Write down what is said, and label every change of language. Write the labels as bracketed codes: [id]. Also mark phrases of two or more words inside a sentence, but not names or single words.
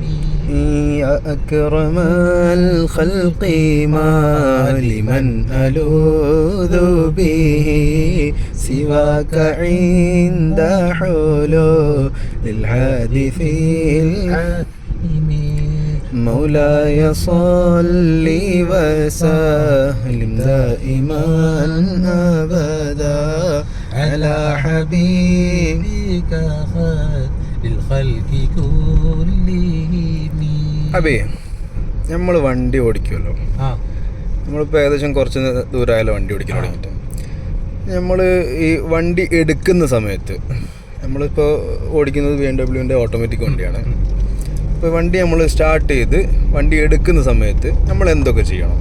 [ar] يا أكرم الخلق ما لمن ألوذ به سواك عند حلول الحادث العظيم مولاي صل وسلم دائما أبدا على حبيبك خير الخلق كلهم [ml] അബേ നമ്മൾ വണ്ടി ഓടിക്കുമല്ലോ. നമ്മളിപ്പോൾ ഏകദേശം കുറച്ച് ദൂരമായാലും വണ്ടി ഓടിക്കാൻ തുടങ്ങിയിട്ട് നമ്മൾ ഈ വണ്ടി എടുക്കുന്ന സമയത്ത് നമ്മളിപ്പോൾ ഓടിക്കുന്നത് BMW ഓട്ടോമാറ്റിക് വണ്ടിയാണ്. ഇപ്പോൾ വണ്ടി നമ്മൾ സ്റ്റാർട്ട് ചെയ്ത് വണ്ടി എടുക്കുന്ന സമയത്ത് നമ്മൾ എന്തൊക്കെ ചെയ്യണം?